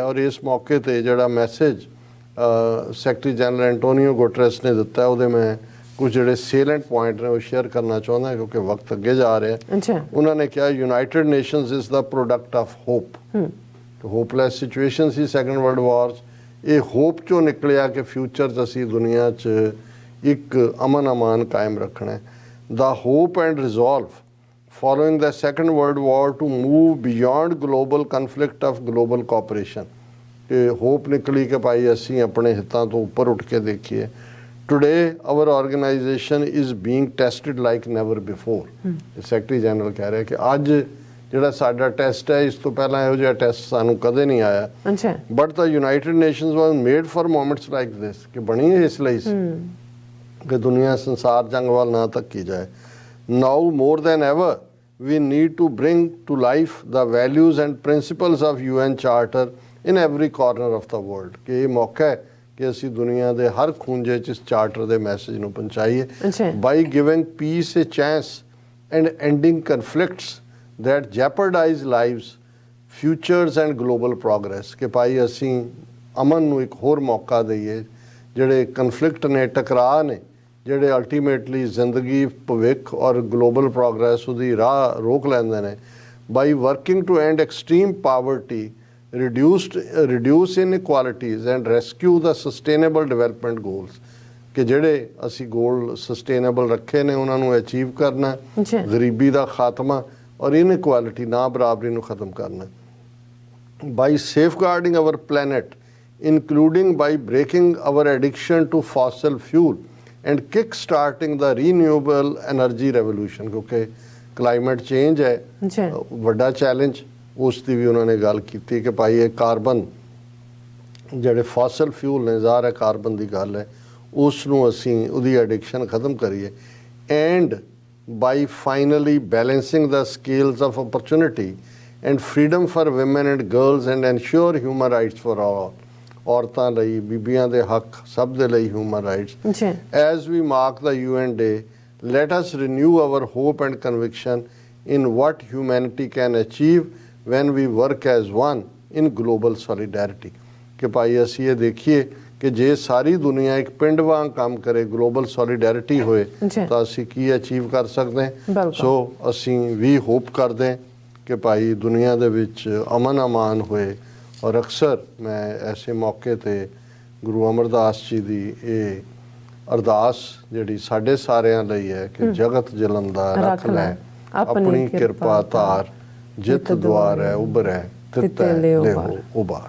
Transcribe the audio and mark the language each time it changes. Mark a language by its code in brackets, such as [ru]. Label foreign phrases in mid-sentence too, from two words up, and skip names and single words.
[pa] ਔਰ ਇਸ ਮੌਕੇ 'ਤੇ ਜਿਹੜਾ ਮੈਸੇਜ ਸੈਕਟਰੀ ਜਨਰਲ ਐਂਟੋਨੀਓ ਗੁਟਰੇਸ ਨੇ ਦਿੱਤਾ, ਉਹਦੇ ਮੈਂ ਕੁਝ ਜਿਹੜੇ ਸੇਲੈਂਟ ਪੁਆਇੰਟ ਨੇ ਉਹ ਸ਼ੇਅਰ ਕਰਨਾ ਚਾਹੁੰਦਾ ਕਿਉਂਕਿ ਵਕਤ ਅੱਗੇ ਜਾ ਰਿਹਾ। ਉਹਨਾਂ ਨੇ ਕਿਹਾ [en] United Nations is the product of hope. hopeless situation [pa] ਸੀ ਸੈਕੰਡ ਵਰਲਡ ਵਾਰ 'ਚ, ਇਹ ਹੋਪ 'ਚੋਂ ਨਿਕਲਿਆ ਕਿ ਫਿਊਚਰ 'ਚ ਅਸੀਂ ਦੁਨੀਆ 'ਚ ਇੱਕ ਅਮਨ ਅਮਾਨ ਕਾਇਮ ਰੱਖਣਾ ਹੈ। [en] the hope and resolve following the Second World War to move beyond global conflict of global cooperation। [pa] ਕਿ ਹੋਪ ਨਿਕਲੀ ਕਿ ਭਾਈ ਅਸੀਂ ਆਪਣੇ ਹਿੱਤਾਂ ਤੋਂ ਉੱਪਰ ਉੱਠ ਕੇ ਦੇਖੀਏ। [en] Today our organization is being tested like never before। [pa] ਸੈਕਟਰੀ ਜਨਰਲ ਕਹਿ ਰਿਹਾ ਕਿ ਅੱਜ ਜਿਹੜਾ ਸਾਡਾ ਟੈਸਟ ਹੈ, ਇਸ ਤੋਂ ਪਹਿਲਾਂ ਇਹੋ ਜਿਹਾ ਟੈਸਟ ਸਾਨੂੰ ਕਦੇ ਨਹੀਂ ਆਇਆ। [en] ਬਟ the United Nations was made for moments like this। [pa] ਕਿ ਬਣੀ ਇਸ ਲਈ ਸੀ ਕਿ ਦੁਨੀਆ ਸੰਸਾਰ ਜੰਗ ਵੱਲ ਨਾ ਧੱਕੀ ਜਾਏ। [en] Now more than ever we need to bring to life the values and principles of UN Charter in every corner of the world। [pa] ਕਿ ਇਹ ਮੌਕਾ ਹੈ ਕਿ ਅਸੀਂ ਦੁਨੀਆ ਦੇ ਹਰ ਖੂੰਜੇ 'ਚ ਇਸ ਚਾਰਟਰ ਦੇ ਮੈਸੇਜ ਨੂੰ ਪਹੁੰਚਾਈਏ। [en] by giving peace a chance and ending conflicts that jeopardize lives, futures and global progress। [pa] ਕਿ ਭਾਈ ਅਸੀਂ ਅਮਨ ਨੂੰ ਇੱਕ ਹੋਰ ਮੌਕਾ ਦਈਏ। ਜਿਹੜੇ ਕਨਫਲਿਕਟ ਨੇ, ਟਕਰਾਅ ਨੇ, ਜਿਹੜੇ ਅਲਟੀਮੇਟਲੀ ਜ਼ਿੰਦਗੀ, ਭਵਿੱਖ ਔਰ [en] global progress [pa] ਉਹਦੀ ਰਾਹ ਰੋਕ ਲੈਂਦੇ ਨੇ। [en] by working to end extreme poverty, reduce inequalities and rescue the sustainable development goals। [pa] ਕਿ ਜਿਹੜੇ ਅਸੀਂ [en] goal sustainable [pa] ਰੱਖੇ ਨੇ ਉਹਨਾਂ ਨੂੰ ਅਚੀਵ ਕਰਨਾ, ਗਰੀਬੀ ਦਾ ਖਾਤਮਾ ਔਰ ਇਨਇਕੁਆਲਿਟੀ, ਨਾ ਬਰਾਬਰੀ ਨੂੰ ਖਤਮ ਕਰਨਾ। [en] by safeguarding our planet including by breaking our addiction to fossil fuel and kick-starting the renewable energy revolution। [pa] ਕਿਉਂਕਿ [en] climate change [pa] ਹੈ ਵੱਡਾ ਚੈਲੰਜ, ਉਸ ਦੀ ਵੀ ਉਹਨਾਂ ਨੇ ਗੱਲ ਕੀਤੀ ਕਿ ਭਾਈ ਇਹ ਕਾਰਬਨ ਜਿਹੜੇ [en] fossil fuel [pa] ਨੇ, ਜ਼ਾਹਰ ਹੈ ਕਾਰਬਨ ਦੀ ਗੱਲ ਹੈ, ਉਸ ਨੂੰ ਅਸੀਂ ਉਹਦੀ ਐਡਿਕਸ਼ਨ ਖਤਮ ਕਰੀਏ। [en] and by finally balancing the scales of opportunity and freedom for women and girls and ensure human rights for all. [pa] ਔਰਤਾਂ ਲਈ, ਬੀਬੀਆਂ ਦੇ ਹੱਕ, ਸਭ ਦੇ ਲਈ [en] human rights. as we mark the UN Day, let us renew our hope and conviction in what humanity can achieve when we work as one in global solidarity। [pa] ਕਿ ਭਾਈ ਅਸੀਂ ਇਹ ਦੇਖੀਏ ਕਿ ਜੇ ਸਾਰੀ ਦੁਨੀਆ ਇੱਕ ਪਿੰਡ ਵਾਂਗ ਕੰਮ ਕਰੇ, [en] global solidarity [pa] ਹੋਏ, ਤਾਂ ਅਸੀਂ ਕੀ ਅਚੀਵ ਕਰ ਸਕਦੇ ਹਾਂ। ਸੋ ਅਸੀਂ ਵੀ ਹੋਪ ਕਰਦੇ ਹਾਂ ਕਿ ਭਾਈ ਦੁਨੀਆ ਦੇ ਵਿੱਚ ਅਮਨ ਅਮਾਨ ਹੋਏ। ਔਰ ਅਕਸਰ ਮੈਂ ਐਸੇ ਮੌਕੇ 'ਤੇ ਗੁਰੂ ਅਮਰਦਾਸ ਜੀ ਦੀ ਇਹ ਅਰਦਾਸ ਜਿਹੜੀ ਸਾਡੇ ਸਾਰਿਆਂ ਲਈ ਹੈ ਕਿ ਜਗਤ ਜਲੰਦਾ ਰੱਖ ਲੈ ਆਪਣੀ ਕਿਰਪਾ ਧਾਰ, ਜਿੱਤ ਦੁਆਰ ਹੈ ਉਭਰੈ ਤਿੱਤੈ ਲਿਓ ਉਬਾਰ।